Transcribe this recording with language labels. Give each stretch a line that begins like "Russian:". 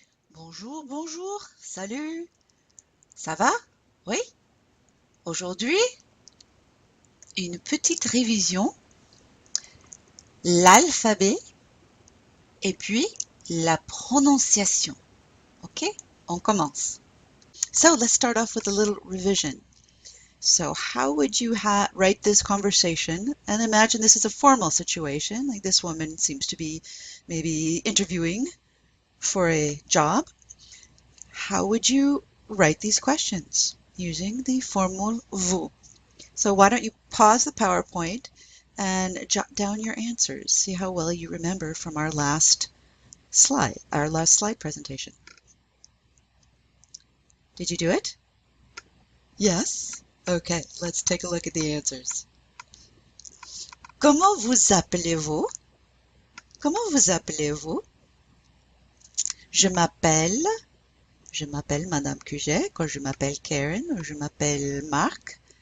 French: Bonjour, bonjour, salut, ça va? Oui? Aujourd'hui, une petite révision, l'alphabet et puis la prononciation. Ok? On commence.
English: So let's start off with a little revision. So how would you write this conversation? And imagine this is a formal situation, like this woman seems to be maybe interviewing for a job. How would you write these questions using the formal vous? So why don't you pause the PowerPoint and jot down your answers. See how well you remember from our last slide presentation. Did you do it? Yes? Okay, let's take a look at the answers.
French: Comment vous appelez-vous? Comment vous appelez-vous? Je m'appelle Madame Cuget, quand je m'appelle Karen, ou je m'appelle Marc.